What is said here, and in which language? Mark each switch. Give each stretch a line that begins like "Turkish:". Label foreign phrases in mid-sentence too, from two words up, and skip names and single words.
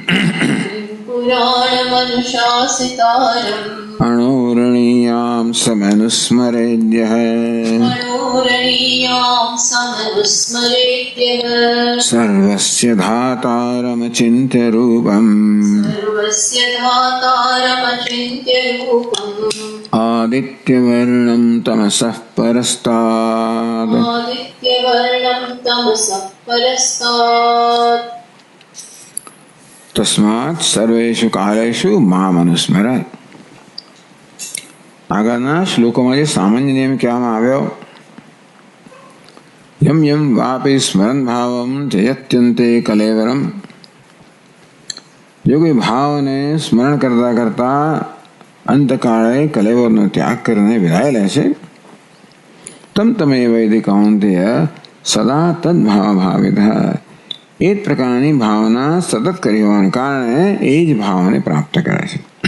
Sanskrit: अणोरणीयां समनुस्मरेद्यः सर्वस्य धातारमचिन्त्य रूपम् आदित्यवर्णं तमसः परस्तात् तस्मात् सर्वेषु कालेषु मामनुस्मर।
Gujarati: આગળના શ્લોકોમાં જે સામાન્ય નિયમ કહેવામાં આવ્યો,
Sanskrit: યમ યમ વાપી સ્મરણ ભાવમ જયત્યંતે કલેવરમ,
Gujarati: જો કોઈ ભાવને સ્મરણ કરતા કરતા અંતકાળે કલેવરનો ત્યાગ કરીને વિદાય લે છે,
Sanskrit: તમ તમે વૈદિ કૌંતેય સદા તદ્ભાવ ભાવિત,
Gujarati: એ જ પ્રકારની ભાવના સતત કરી હોવાને કારણે એ જ ભાવને પ્રાપ્ત કરે છે.